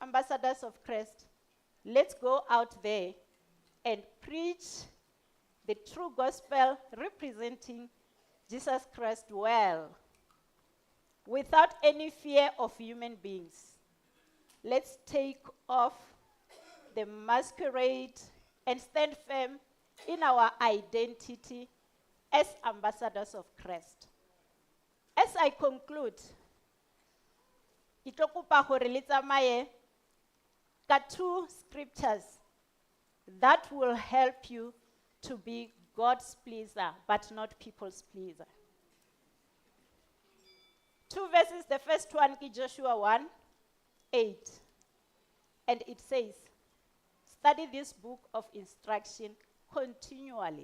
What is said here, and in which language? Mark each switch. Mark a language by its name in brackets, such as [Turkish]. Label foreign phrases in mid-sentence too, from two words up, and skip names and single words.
[English] ambassadors of Christ, let's go out there and preach the true gospel representing Jesus Christ well, without any fear of human beings. Let's take off the masquerade and stand firm in our identity as ambassadors of Christ. As I conclude, [Tswana] ke tlo kopa gore le tsamaye ka [English] 2 scriptures that will help you to be God's pleaser, but not people's pleaser. 2 verses, the first one is Joshua 1:8. And it says, study this book of instruction continually.